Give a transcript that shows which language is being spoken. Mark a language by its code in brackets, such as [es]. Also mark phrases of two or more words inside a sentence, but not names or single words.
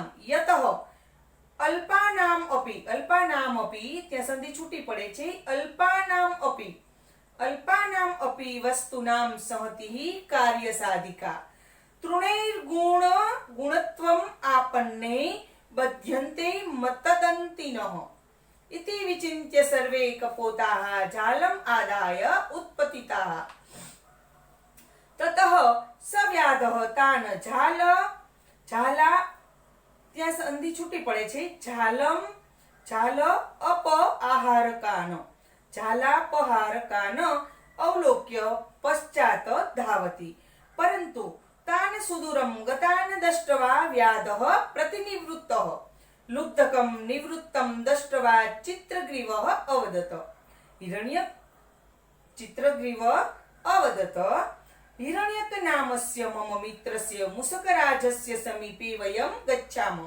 [sa] यतः अल्पानाम् अपि. अल्पानाम् अपि [gu] ત્યાં સંધિ છૂટી પડે છે. [sa] अल्पानाम् अपि वस्तूनाम् संहतिः कार्यसाधिका. तृणैर्गुण गुणत्वम् आपन्ने बध्यन्ते मतदन्तिनः इति विचिन्त्य सर्वे कपोताः झालम् आदाय उत्पतिताः. ततः सव्याधः तान् झाला [gu] ત્યાં સંધિ છૂટી પડે છે. [sa] जाल अपहारकान् अवलोक्य पश्चात् धावति. પરંતુ तान सुदूरम गतान दष्ट्वा व्याधः प्रतिनिवृत्तः लुब्धकं निवृत्तं दष्ट्वा चित्रग्रीवः अवदत्. चित्रग्रीवः अवदत् हिरण्यक नामस्य मम मित्रस्य मुसकराजस्य समीपे वयं गच्छामः.